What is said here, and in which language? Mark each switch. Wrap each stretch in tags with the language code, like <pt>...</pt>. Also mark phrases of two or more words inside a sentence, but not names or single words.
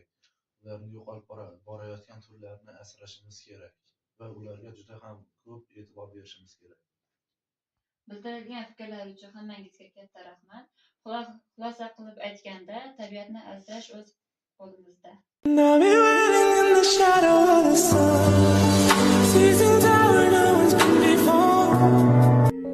<uz>Ularni yo'qolib borayotgan turlarni asrashimiz kerak va ularga juda ham ko'p e'tibor berishimiz kerak. Bildirilgan fikrlar uchun hammangizga katta rahmat. Xulosa qilib aytganda, tabiatni asrash o'z qo'limizda.</uz> <en>Now we're running in the shadow of the sun. Seasons are no one's been before.</en>